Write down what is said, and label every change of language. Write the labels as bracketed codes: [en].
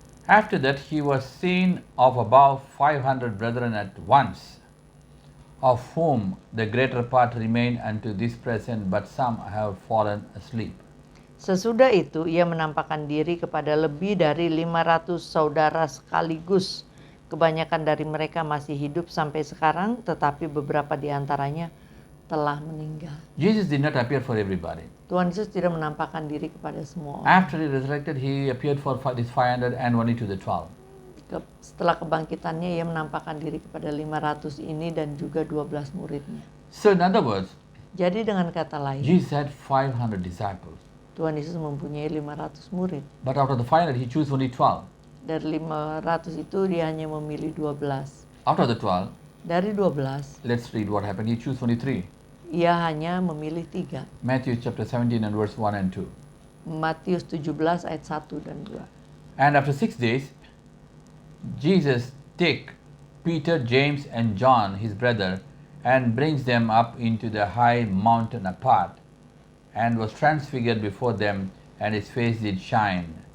[en] After that he was seen of above 500 brethren at once, of whom the greater part remain unto this present, but some have fallen asleep. [id] Sesudah itu ia menampakkan diri kepada lebih dari 500 saudara sekaligus. Kebanyakan dari mereka masih hidup sampai sekarang, tetapi beberapa di antaranya telah meninggal. [en] Jesus did not appear for everybody. [id] Tuhan Yesus tidak menampakkan diri kepada semua orang. [en] After he resurrected, he appeared for this 500 and only to the 12. [id] Setelah kebangkitannya, ia menampakkan diri kepada 500 ini dan juga 12 muridnya. [en] So in other words, [id] Jadi dengan kata lain, [en] Jesus had 500 disciples. [id] Tuhan Yesus mempunyai 500 murid. [en] But out of the 500, he chose only 12. [id] Dari 500 itu dia hanya memilih 12. [en] Out of the 12, [id] Dari 12, [en] let's read what happened. He chose only 3. [id] ia hanya memilih 3. [en] Matthew chapter 17 and verse 1 and 2. [id] Matius 17 ayat 1 dan 2. [en] And after 6 days, Jesus take Peter, James, and John, his brother, and brings them up into the high mountain apart, and was transfigured before them, and his face did shine.